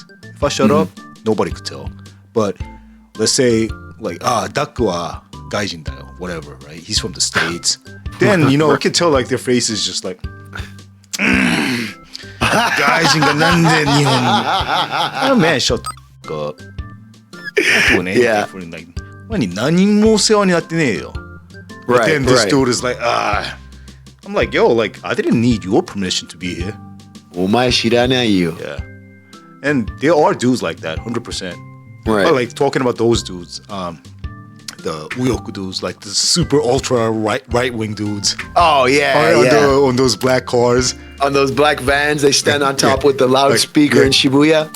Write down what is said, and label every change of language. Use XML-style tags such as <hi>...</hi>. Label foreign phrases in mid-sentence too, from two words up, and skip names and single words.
<en>If I shut up, nobody could tell. But let's say like,</en> <ja>ダクは外人だよ,</ja> <en>whatever, right? He's from the States. Then, you know, you can tell like their face is just like,</en> <ja>外人がなんで日本.</ja> <en>Oh man, shut the up. Not doing anything for him. Like,</en> <ja>何も世話になってねえよ.</ja> <en>But then this dude is like, I'm like, yo, like, I didn't need your permission to be here.</en> <ja>お前知らないよ.</ja> <en>Yeah. And there are dudes like that, 100%. Right. But like talking about those dudes, the Uyoku dudes, like the super ultra right wing dudes. Oh yeah, on those black cars, on those black vans, they stand on top with the loudspeaker in Shibuya.</en>